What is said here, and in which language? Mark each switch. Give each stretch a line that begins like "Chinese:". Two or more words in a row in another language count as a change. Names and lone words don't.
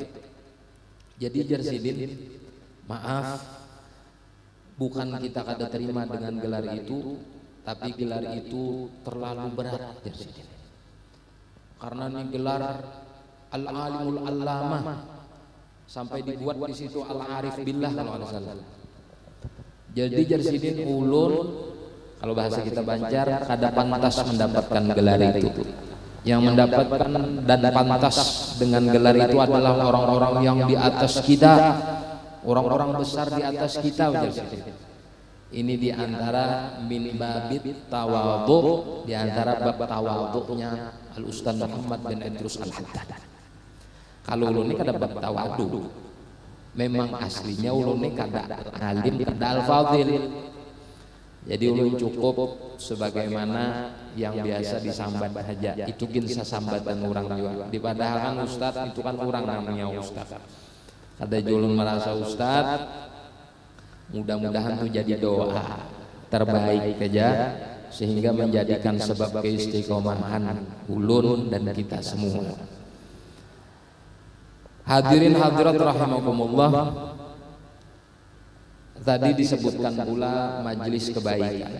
Banjar: Jadi Jarsidin, maaf, bukan kita kada terima dengan gelar itu, tapi gelar itu terlalu berat Jarsidin.
Indonesian: Karena ini gelar Al-Alimul Allamah, sampai dibuat di situ Al-Arif Billah kalau ada salah.
Banjar: Jadi Jarsidin ulun, kalau bahasa kita Banjar,
Indonesian: kada pantas mendapatkan gelar itu. Yang mendapatkan dan pantas dengan gelar itu adalah orang-orang yang di atas kita, orang-orang besar di atas kita. Ini di antara
Arabic: من باب التواضع,
Indonesian: di antara bab tawadhunya Al Ustaz Muhammad bin Idrus Al-Haddad.
Banjar: Kalau ulun ini kada bab tawadhu, memang aslinya ulun ini kada alim, kada al-fadil. Jadi ulun cukup sebagaimana yang biasa disambat saja. Itu gin sambatan orang juga. Di padahal kan ustad itu kan orang namanya ustad. Kada ulun merasa ustad.
Indonesian: Mudah-mudahan itu jadi doa terbaik saja sehingga menjadikan sebab keistiqomahan ulun dan kita semua. Hadirin hadirat rahimakumullah. Tadi disebutkan pula majelis kebaikan.